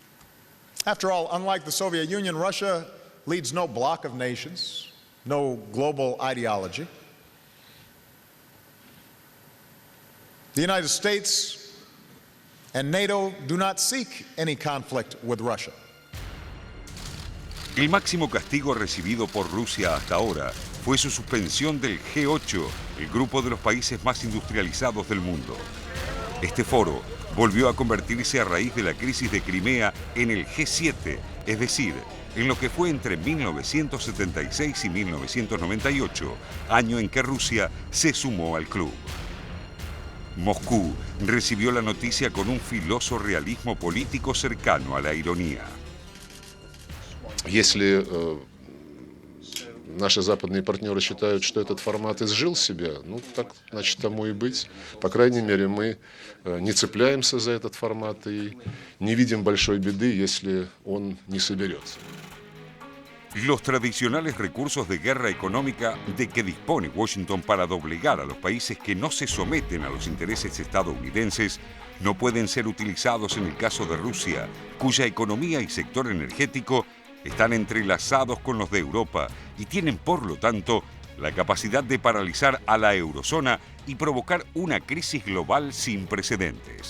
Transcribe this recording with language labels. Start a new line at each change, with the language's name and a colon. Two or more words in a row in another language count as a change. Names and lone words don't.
English: After all, unlike the Soviet Union, Russia leads no bloc of nations, no global ideology. The United States and NATO do not seek any conflict with Russia.
Spanish: El máximo castigo recibido por Rusia hasta ahora fue su suspensión del G8, el grupo de los países más industrializados del mundo. Este foro volvió a convertirse a raíz de la crisis de Crimea en el G7, es decir, en lo que fue entre 1976 y 1998, año en que Rusia se sumó al club. Moscú recibió la noticia con un filoso realismo político cercano a la ironía.
Russian: Если наши западные партнеры считают, что этот формат изжил себя, ну так, значит, тому и быть. По крайней мере, мы не цепляемся за этот формат и не видим большой беды, если он не соберется.
Spanish: Los tradicionales recursos de guerra económica de que dispone Washington para doblegar a los países que no se someten a los intereses estadounidenses no pueden ser utilizados en el caso de Rusia, cuya economía y sector energético están entrelazados con los de Europa y tienen, por lo tanto, la capacidad de paralizar a la eurozona y provocar una crisis global sin precedentes.